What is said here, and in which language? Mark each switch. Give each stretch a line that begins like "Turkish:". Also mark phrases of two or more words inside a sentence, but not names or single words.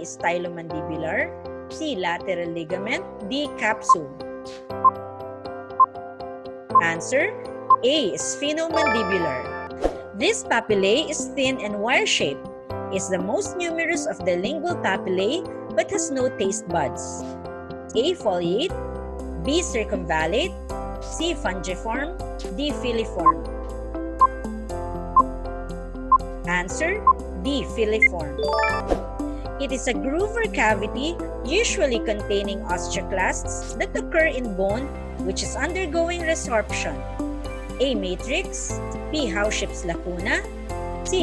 English: stylomandibular, C. lateral ligament, D. capsule. Answer: A. sphenomandibular. This papillae is thin and wire-shaped, is the most numerous of the lingual papillae but has no taste buds. A. foliate, B. circumvallate, C. fungiform, D. filiform. Answer: D. filiform. It is a groove or cavity usually containing osteoclasts that occur in bone which is undergoing resorption. A. matrix, B. Howship's lacuna, C.